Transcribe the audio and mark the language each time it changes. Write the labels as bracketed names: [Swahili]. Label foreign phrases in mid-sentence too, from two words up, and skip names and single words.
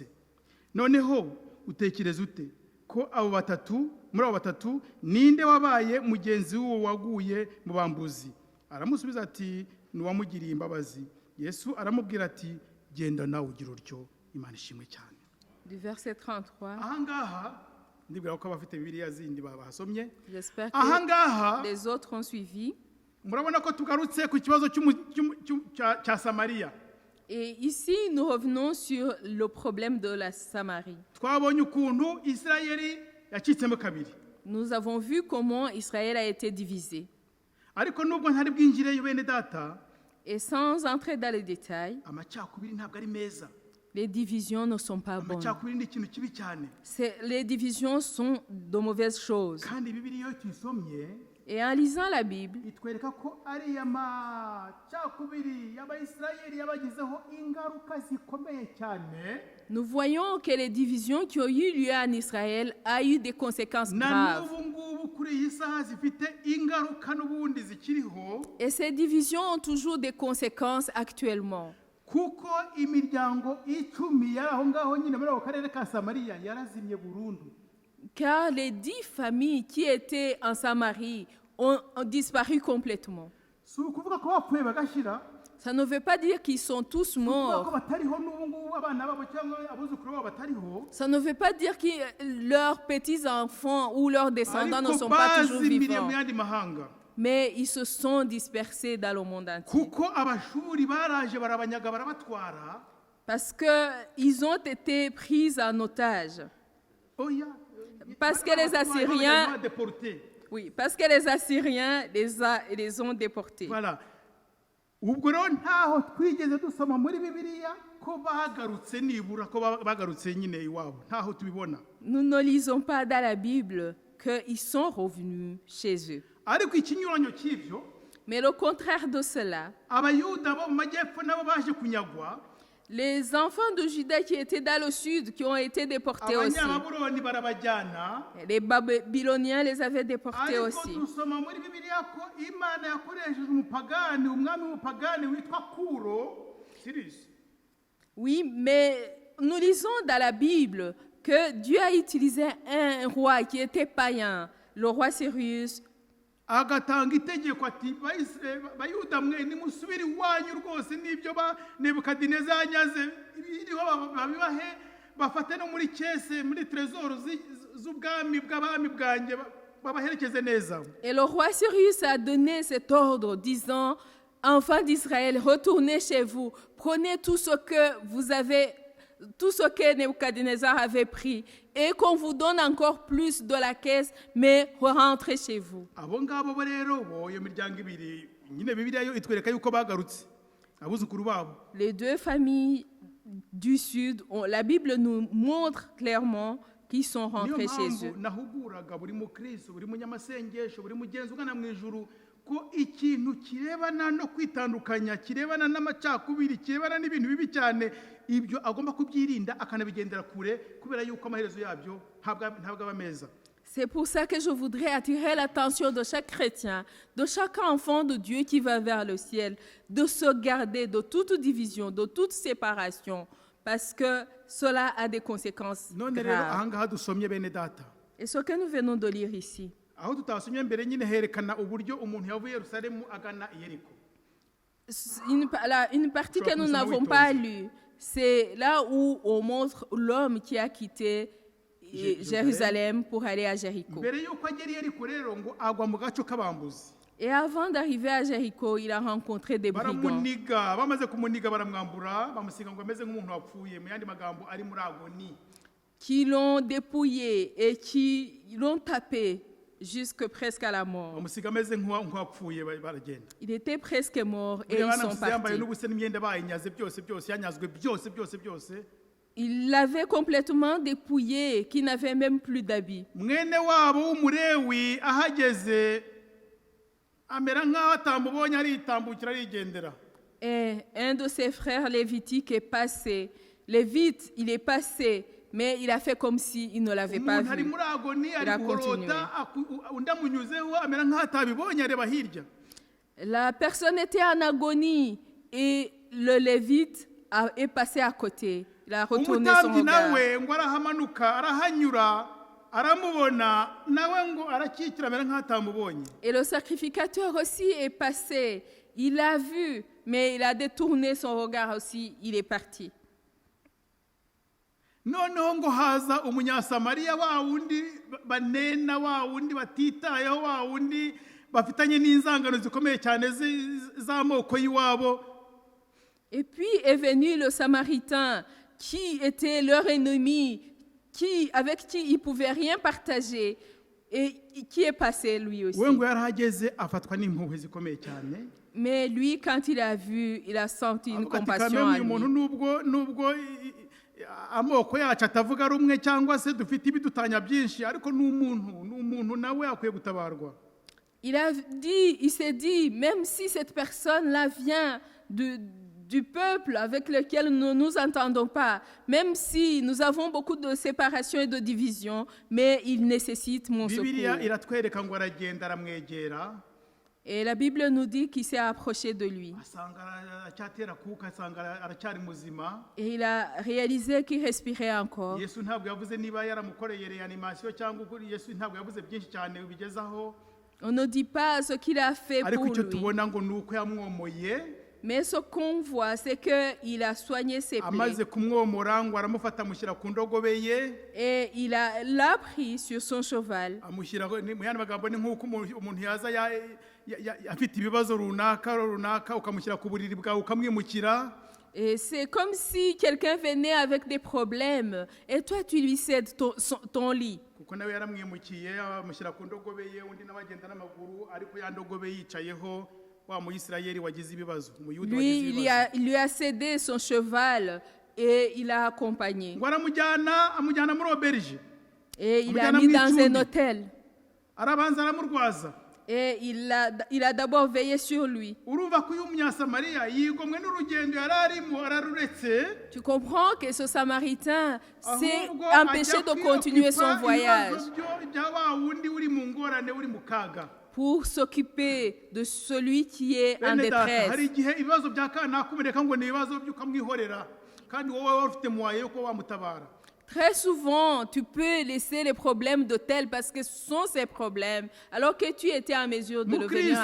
[Kinyarwanda] Noneho utekereza ute ko muri abo batatu ninde wabaye mugenzi w'uwo waguye mu bambuzi? Aramusubiza ati ni uwamugiriye imbabazi. Yesu aramubwira ati genda nawe ugira utyo. Imana ishimwe cyane. [French] du verset 33. [Kinyarwanda] ahangaha ndibwira ko abafite bibiliya zindi bahasomye. [French] J'espère [Kinyarwanda] Ahangaha [French] que les autres ont suivi. [Kinyarwanda] murabona ko tugarutse ku kibazo cya Samariya. [French] Et ici, nous revenons sur le problème de la Samarie. [Kinyarwanda] Twabonye ukuntu Isirayeli yacitsemo kabiri. [French] Nous avons vu comment Israël a été divisé. [Kinyarwanda] Ariko nubwo ntari bwinjireyo bene data, [French] Et sans entrer dans les détails, [Kinyarwanda] amacakubiri ntabwo ari meza. [French] les divisions ne sont pas bonnes. [Kinyarwanda] Amacakubiri ni ikintu kibi cyane. [French] Les divisions sont de mauvaises choses. [Kinyarwanda] Kandi Bibiliya iyo tuyisomye [French] Et en lisant la Bible, [Kinyarwanda] itwereka ko ari amacakubiri y'Abayisirayeli yabagizeho ingaruka zikomeye cyane. [French] nous voyons que les divisions qui ont eu lieu en Israël ont eu des conséquences [Kinyarwanda] Na [French] graves. [Kinyarwanda] n'ubu ngubu kuri iyi saha zifite ingaruka n'ubundi zikiriho. [French] Et ces divisions ont toujours des conséquences actuellement. [Kinyarwanda] Kuko imiryango 10 yari aho ngaho nyine muri ako karere ka Samariya yarazimye burundu. [French] Car les 10 familles qui étaient en Samarie ont disparu complètement. [Kinyarwanda] Si ukuvuga ko bapfuye bagashira, [French] Ça ne veut pas dire qu'ils sont tous [Kinyarwanda] kuvuga ko [French] morts. [Kinyarwanda] batariho n'ubu ngubu abana babo cyangwa abuzukuru babo batariho. [French] Ça ne veut pas dire que leurs petits-enfants ou leurs descendants ne [Kinyarwanda] Ariko [French] sont pas toujours [Kinyarwanda] bazimiriye [French] vivants. [Kinyarwanda] mu yandi mahanga. [French] Mais ils se sont dispersés dans le monde entier. Kuko abashuri baraje barabanyaga barabatwara. Parce qu'ils ont été pris en otage. [Kinyarwanda] Oya. [French] Parce que les Assyriens, déportés. oui, parce que les Assyriens les ont déportés. Voilà. [Kinyarwanda] Ubwo rero ntaho twigeze dusoma muri Bibiliya ko bagarutse nibura ko bagarutse nyine iwabo. Ntaho tubibona. [French] Nous ne lisons pas dans la Bible qu'ils sont revenus chez eux. [Kinyarwanda] Ariko ikinyuranyo cy'ibyo, [French] Mais le contraire de cela, [Kinyarwanda] abayuda bo mu majyepfo nabo baje kunyagwa. [French] les enfants de Juda qui étaient dans le sud, qui ont été déportés aussi. [Kinyarwanda] Abanyababuloni barabajyana. [French] Les Babyloniens les avaient déportés [Kinyarwanda] Ariko [French] aussi. [Kinyarwanda] dusoma muri Bibiliya ko Imana yakoresheje umupagani, umwami w'umupagani witwa Kuro. [French] Sirius. Oui, mais nous lisons dans la Bible que Dieu a utilisé un roi qui était païen, le roi Cyrus, [Kinyarwanda] Agatanga itegeko ati bayuda mwe nimusubire iwanyu rwose n'ibyo ba Nebukadineza yanyaze biriho babibahe bafate no muri kese muri trésor z'ubwami bw'abami bwanjye babaherekeze neza. [French] et le roi Cyrus a donné cet ordre disant, enfants d'Israël, retournez chez vous, prenez tout ce que Nebuchadnezzar avait pris et qu'on vous donne encore plus de la caisse, mais rentrez chez vous. [Kinyarwanda] Abo ngabo bo rero bo iyo miryango ibiri nyine Bibiliya yo itwereka yuko bagarutse abuzukuru babo. [French] Les deux familles du sud, la Bible nous montre clairement qu'ils sont rentrés chez eux. [Kinyarwanda] Nahuguraga buri mukristo buri munyamasengesho buri mugenzi ugana mu ijuru ko ikintu kirebana no kwitandukanya kirebana n'amacakubiri kirebana n'ibintu bibi cyane ibyo agomba kubyirinda akanabigendera kure kubera yuko amaherezo yabyo ntabwo aba meza. [French] C'est pour ça que je voudrais attirer l'attention de chaque chrétien, de chaque enfant de Dieu qui va vers le ciel, de se garder de toute division, de toute séparation, parce que cela a des conséquences [Kinyarwanda] None rero [French] graves. [Kinyarwanda] ahangaha dusomye bene data. [French] Et ce que nous venons de lire ici, [Kinyarwanda] Aho tutasomye mbere nyine herekana uburyo umuntu yavuye Yerusalemu agana i Yeriko. [French] une partie que nous n'avons pas lue, c'est là où on montre l'homme qui a quitté Jérusalem pour aller à Jéricho. [Kinyarwanda] Mbere yuko agera i Yeriko rero ngo agwa mu gaco k'abambuzi. [French] Et avant d'arriver à Jéricho, il a rencontré des brigands [Kinyarwanda] Baramuniga bamaze kumuniga baramwambura bamusiga ngo ameze nk'umuntu wapfuye mu yandi magambo ari muri agoni. [French] qui l'ont dépouillé et qui l'ont tapé jusque presque à la mort. [Kinyarwanda] Bamusiga ameze nk'uwapfuye baragenda. [French] Il était presque mort et ils sont [Kinyarwanda] Yambaye [French] partis. [Kinyarwanda] n'ubuse n'imyenda bayinyaze byose yanyazwe byose. [French] Il l'avait complètement dépouillé, qui n'avait même plus d'habits. [Kinyarwanda] Mwene wabo w'umurewi ahageze amera nk'aho atamubonye aritambukira arigendera. [French] Et un de ses frères lévitiques est passé. Lévite, il est passé, mais il a fait comme s'il ne l'avait pas [Kinyarwanda] Umuntu ari [French] vu. [Kinyarwanda] muri agoni [French] Il a [Kinyarwanda] ari guhorota undi amunyuzeho amera nk'aho atabibonye areba hirya. [French] La personne était en agonie et le lévite est passé à côté. Il a retourné son [Kinyarwanda] Umutambyi [French] regard. [Kinyarwanda] nawe ngo arahamanuka arahanyura aramubona nawe ngo arakikira amera nk'aho atamubonye. [French] Et le sacrificateur aussi est passé. Il l'a vu, mais il a détourné son regard aussi. Il est parti. [Kinyarwanda] noneho ngo haza umunyasamariya wa wundi banena, wa wundi batitayeho, wa wundi bafitanye n'inzangano zikomeye cyane z'amoko y'iwabo. [French] Et puis est venu le Samaritain qui était leur ennemi, avec qui ils ne pouvaient rien partager et qui est passé lui aussi. [Kinyarwanda] we ngo yarahageze afatwa n'impuhwe zikomeye cyane. [French] Mais lui, quand il a vu, il a senti une [Kinyarwanda] Avuga ati, [French] compassion [Kinyarwanda] "Kameme [French] à [Kinyarwanda] uyu muntu [French] lui. [Kinyarwanda] nubwo amoko yacu atavuga rumwe cyangwa se dufite ibidutanya byinshi, ariko ni umuntu nawe akwiye gutabarwa." [French] Il s'est dit, même si cette personne-là vient du peuple avec lequel nous ne nous entendons pas, même si nous avons beaucoup de séparation et de division, mais il nécessite mon [Kinyarwanda] Bibiliya [French] secours. [Kinyarwanda] iratwereka ngo aragenda aramwegera, [French] Et la Bible nous dit qu'il s'est approché de lui. [Kinyarwanda] asanga aracyatera kuka, asanga aracyari muzima. [French] Et il a réalisé qu'il respirait encore. [Kinyarwanda] Yesu ntabwo yavuze niba yaramukoreye reanimation cyangwa ukuri. Yesu ntabwo yavuze byinshi cyane bigezaho, [French] On ne dit pas ce qu'il a fait [Kinyarwanda] ariko [French] pour [Kinyarwanda] icyo [French] lui. [Kinyarwanda] tubona ngo ni uko yamwomoye. [French] Mais ce qu'on voit, c'est qu'il a soigné ses plaies. [Kinyarwanda] Amaze kumwomora ngo aramufata amushyira ku ndogobe ye, [French] Et il l'a pris sur son cheval. [Kinyarwanda] amushyira mu yandi magambo, ni nk'uko umuntu yaza afite ibibazo runaka ukamushyira ku buriri bwawe ukamwimukira. [French] Et c'est comme si quelqu'un venait avec des problèmes et toi, tu lui cèdes ton lit. [Kinyarwanda] Kuko nawe yaramwimukiye amushyira ku ndogobe ye, undi nawe agenda n'amaguru, ariko ya ndogobe yicayeho wa Muyisirayeli wagize ibibazo, Umuyuda wagize [French] Lui, [Kinyarwanda] ibibazo. [French] il lui a cédé son cheval et il l'a accompagné. [Kinyarwanda] Ngo amujyana muri auberge, [French] Et il l'a [Kinyarwanda] Amujyana [French] mis [Kinyarwanda] mu [French] dans [Kinyarwanda] icumbi. [French] un hôtel. [Kinyarwanda] arabanza aramurwaza. [French] Et il a d'abord veillé sur lui. [Kinyarwanda] Urumva ko uyu munyasamariya yigomwe n'urugendo yari arimo araruretse, [French] Tu comprends que ce Samaritain s'est [Kinyarwanda] ahubwo [French] empêché [Kinyarwanda] ajya [French] de continuer son [Kinyarwanda] kwiyokipa [French] voyage [Kinyarwanda] ibibazo bya wa wundi uri mu ngorane, uri mu kaga. [French] pour s'occuper de celui qui est en [Kinyarwanda] Bene data, hari [French] détresse. [Kinyarwanda] igihe ibibazo bya kanaka ubereka ngo ni ibibazo by'ukamwihorera, kandi wowe wari ufite muwaye yo kuba wamutabara. [French] Très souvent, tu peux laisser les problèmes de tel parce que ce sont ses problèmes, alors que tu étais en mesure de le venir